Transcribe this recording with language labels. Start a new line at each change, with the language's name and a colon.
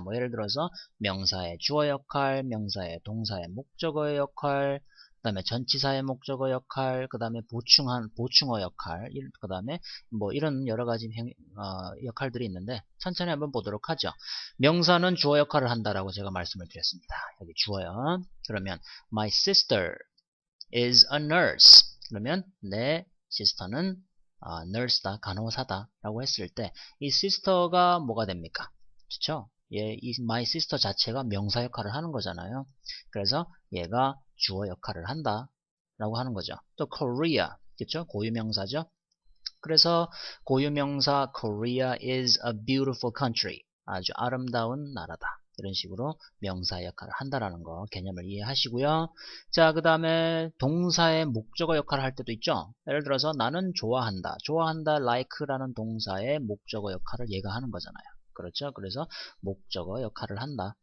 Korean: 뭐 예를 들어서 명사의 주어 역할, 명사의 동사의 목적어의 역할, 그 다음에 전치사의 목적어 역할, 그 다음에 보충어 역할, 그 다음에 뭐 이런 여러 가지 역할들이 있는데 천천히 한번 보도록 하죠. 명사는 주어 역할을 한다라고 제가 말씀을 드렸습니다. 여기 주어요. 그러면
English: my sister is a nurse.
Korean: 그러면 내 시스터는 nurse다, 간호사다 라고 했을 때 이 sister가 뭐가 됩니까? 그렇죠? 이 my sister 자체가 명사 역할을 하는 거잖아요. 그래서 얘가 주어 역할을 한다 라고 하는 거죠. 또 Korea, 그렇죠? 고유명사죠. 그래서 고유명사
English: Korea is a beautiful country.
Korean: 아주 아름다운 나라다. 이런 식으로 명사 역할을 한다라는 거 개념을 이해하시고요. 자, 그 다음에 동사의 목적어 역할을 할 때도 있죠. 예를 들어서 나는 좋아한다. 좋아한다 like라는 동사의 목적어 역할을 얘가 하는 거잖아요. 그렇죠? 그래서 목적어 역할을 한다.